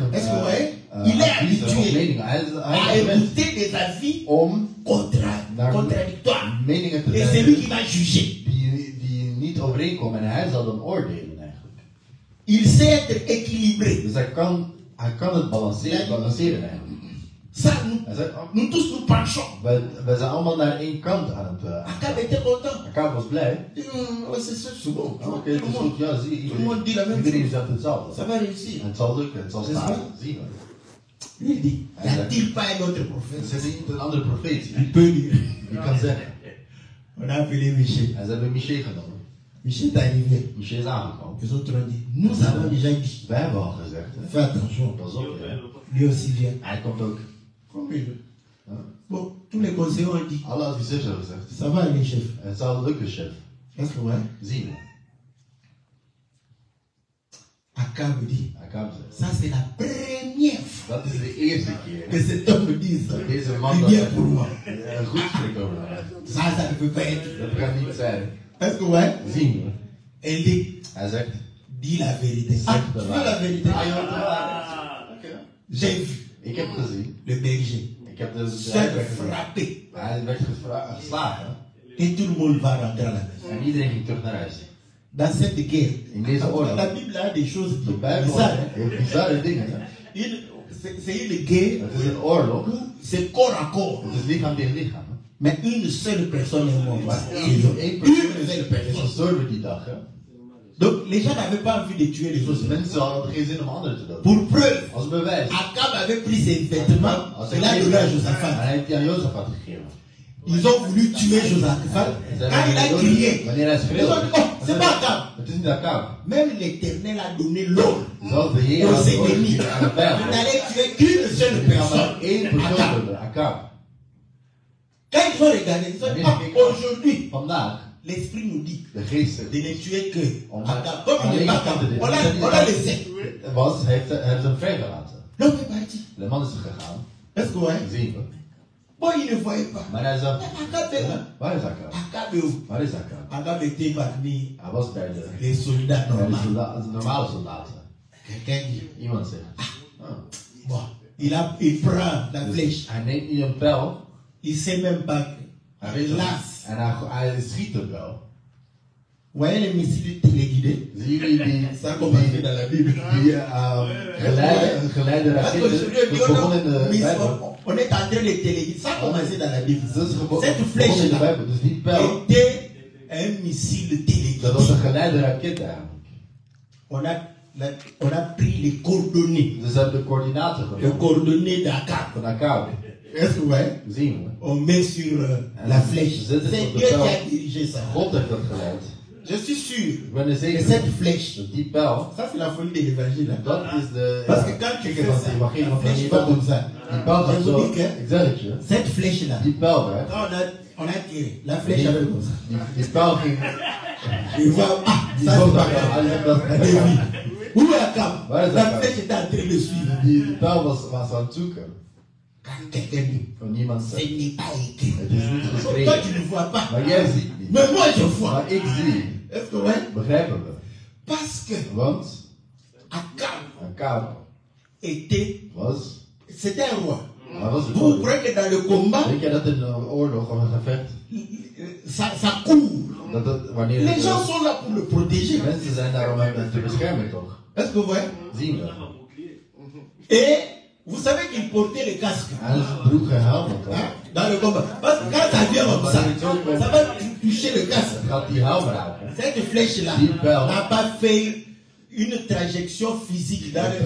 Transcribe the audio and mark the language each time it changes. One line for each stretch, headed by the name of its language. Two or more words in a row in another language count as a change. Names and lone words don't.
French: Est-ce que vous voyez? Il est
Dutch: adviezen of
French: habitué
Dutch: meningen. Hij
French: à
Dutch: is gewend
French: écouter des avis
Dutch: om
French: contradictoires.
Dutch: meningen te
French: Et c'est lui
Dutch: zeggen
French: qui va juger.
Dutch: die niet overeenkomen en hij zal dan oordelen eigenlijk.
French: Il sait être équilibré.
Dutch: Dus hij kan het balanceren eigenlijk.
French: Ça,
Dutch: Hij zegt, oh,
French: nous tous nous penchons.
Dutch: wij zijn allemaal naar één kant aan het
French: Akab était content.
Dutch: Akab was blij.
French: C'est bon.
Dutch: Oh, Oké, het is goed. Ja, zie
French: Tout le monde dit la même
Dutch: iedereen
French: chose.
Dutch: zegt hetzelfde.
French: Ça va réussir.
Dutch: En het zal lukken, het zal Is staan. waar? Zien we.
French: Lui, il dit, y a-t-il pas un autre prophète?
Dutch: Ze zijn niet een andere profeet.
French: Il peut dire.
Dutch: Die kan zeggen.
French: On a appelé Michel.
Dutch: En ze hebben Michel genomen.
French: Michel est arrivé.
Dutch: Michel is aangekomen.
French: Les autres ont dit, nous avons déjà dit.
Dutch: Wij hebben al gezegd, hè.
French: Fais attention.
Dutch: Pas op, hè.
French: Lui aussi vient.
Dutch: Hij komt ook.
French: Comme il veut. Bon, tous les conseillers ont dit,
Dutch: Alle adviseurs hebben gezegd.
French: ça va aller, chef.
Dutch: Het zal lukken, chef.
French: Est-ce que ouais?
Dutch: Zien we.
French: Akab dit,
Dutch: Akab zegt.
French: ça c'est la première fois
Dutch: Dat is de eerste keer
French: que cet homme me dise,
Dutch: dat deze man
French: il
Dutch: dat
French: vient pour moi.
Dutch: goed spreekt over mij.
French: Ça ne peut pas être.
Dutch: Dat kan niet zijn.
French: Est-ce que ouais?
Dutch: Zien we.
French: Elle dit,
Dutch: Hij zegt.
French: dis la vérité.
Dutch: Zeg Ah, de
French: tu veux la
Dutch: waarheid.
French: vérité?
Dutch: Ah, je wilt de waarheid. Oké.
French: J'ai vu
Dutch: Ik heb gezien.
French: le berger
Dutch: Ik heb de
French: se
Dutch: strijd gezien.
French: frapper
Dutch: Hij werd geslagen.
French: et tout le monde va rentrer à la maison.
Dutch: En iedereen ging terug naar huis.
French: Dans cette guerre,
Dutch: In deze oorlog.
French: la Bible a des choses
Dutch: De Bijbel
French: bizarres.
Dutch: heeft bizarre dingen. Hè?
French: C'est une guerre
Dutch: Het is een oorlog.
French: où c'est corps à corps.
Dutch: Het is lichaam tegen lichaam. Hè?
French: Mais une seule personne est morte.
Dutch: Maar
French: Une
Dutch: één persoon
French: seule
Dutch: is
French: personne.
Dutch: gestorven die dag. Hè?
French: Donc les gens n'avaient pas envie de tuer les
Dutch: Dus
French: autres.
Dutch: mensen hadden geen zin om anderen te doden.
French: Pour preuve,
Dutch: Als bewijs.
French: Akab avait pris ses vêtements, il a donné à
Dutch: En
French: Josaphat.
Dutch: hij heeft die aan Jozefat gegeven.
French: Ils ont voulu tuer Josaphat. Quand il a crié,
Dutch: Wanneer hij
French: ils ont
Dutch: schreeuwde.
French: dit, oh, c'est pas Akab.
Dutch: Het is niet Akab.
French: Même l'Éternel a donné l'ordre
Dutch: Zelfs de Heer
French: aux
Dutch: had de
French: ennemis.
Dutch: oorlog aan de
French: Vous
Dutch: vijand.
French: n'allez tuer qu'une seule
Dutch: Er kan maar
French: personne.
Dutch: één persoon
French: Akab.
Dutch: doden. Akab.
French: Quand ils ont regardé, ils ont dit, ah, aujourd'hui,
Dutch: Vandaag.
French: l'Esprit nous dit
Dutch: De geest
French: de ne tuer que Akab. Comme il
Dutch: alleen
French: n'est pas Akab, on l'a laissé.
Dutch: was, heeft hij hem vrijgelaten.
French: L'homme est parti.
Dutch: De man is gegaan.
French: Est-ce que ouais?
Dutch: Zien we.
French: Bon, il ne voyait pas.
Dutch: Maar hij zag.
French: Akab est là.
Dutch: Waar is Akab?
French: Akab est où?
Dutch: Waar is Akab?
French: Akab était parmi
Dutch: Hij was bij de
French: les soldats normaux.
Dutch: normale soldaten.
French: Quelqu'un dit,
Dutch: Iemand zegt. Oh.
French: bon, il prend la
Dutch: Dus
French: flèche.
Dutch: hij neemt niet een pijl.
French: Il sait même pas que.
Dutch: Hij weet het Las. niet. En hij schiet een pijl.
French: Vous voyez les missiles téléguidés?
Dutch: Zien jullie die,
French: Ça commence dans la Bible.
Dutch: die geleide
French: Parce
Dutch: raketten?
French: qu'aujourd'hui,
Dutch: Dat begon in de Bijbel.
French: on est en train de téléguider. Ça a commencé dans la Bible.
Dutch: Dat is begon
French: Cette
Dutch: in de
French: flèche-là
Dutch: Bijbel. Dus die pijl,
French: était un missile
Dutch: dat was een
French: téléguidé.
Dutch: geleide raket eigenlijk.
French: On a pris les coordonnées.
Dutch: Dus ze hebben de coördinaten
French: Les
Dutch: genomen
French: coordonnées d'Akab.
Dutch: van Akab.
French: Est-ce que vous voyez?
Dutch: Zien we.
French: On met sur la flèche.
Dutch: Zet
French: C'est
Dutch: het op
French: Dieu
Dutch: de
French: qui a
Dutch: pijl.
French: dirigé ça.
Dutch: God heeft dat geleid.
French: Je suis sûr
Dutch: Ik ben er
French: que
Dutch: zeker
French: cette
Dutch: van.
French: flèche,
Dutch: Dat die pijl,
French: ça c'est la folie de l'évangile. Hein.
Dutch: dat is de...
French: Parce que quand tu
Dutch: kijk
French: fais
Dutch: van
French: ça,
Dutch: het evangelie
French: la
Dutch: van
French: flèche
Dutch: die
French: va
Dutch: pijl.
French: comme ça.
Dutch: Die pijl gaat
French: Je
Dutch: zo.
French: vous dis que
Dutch: Ik zeg het je.
French: cette flèche-là,
Dutch: Die pijl werd.
French: quand on a tiré, la flèche avait comme ça.
Dutch: Die pijl ging...
French: Il voit, ah,
Dutch: Die
French: ça c'est
Dutch: zag
French: pas
Dutch: dat.
French: grave.
Dutch: Hij zegt dat.
French: Et oui. Où est Akab?
Dutch: Waar is
French: La
Dutch: Akab?
French: flèche était en train de suivre.
Dutch: Die pijl was aan het zoeken.
French: Quand quelqu'un dit,
Dutch: Van niemand
French: ce
Dutch: zegt.
French: n'est pas écrit.
Dutch: Het is niet
French: Toi
Dutch: geschreven.
French: tu ne vois pas.
Dutch: Maar jij ziet niet.
French: Mais moi je vois.
Dutch: Maar ik zie.
French: Est-ce que ouais?
Dutch: Begrijpen we.
French: Parce que
Dutch: Want
French: Akab
Dutch: Akab
French: c'était un roi.
Dutch: hij was de
French: Vous
Dutch: koning.
French: croyez que dans le combat,
Dutch: Weet je dat in een oorlog of een gevecht,
French: ça court.
Dutch: dat wanneer
French: Les gens sont là pour le protéger.
Dutch: mensen zijn daar om hem te beschermen toch?
French: Est-ce que vous voyez?
Dutch: Zien we.
French: Et vous savez qu'il portait le casque
Dutch: Hij droeg een helm toch?
French: hein, dans le combat. Parce que quand ça vient comme ça va toucher le casque.
Dutch: Gaat die helm raken.
French: Cette flèche-là n'a pas fait une trajection physique dans le...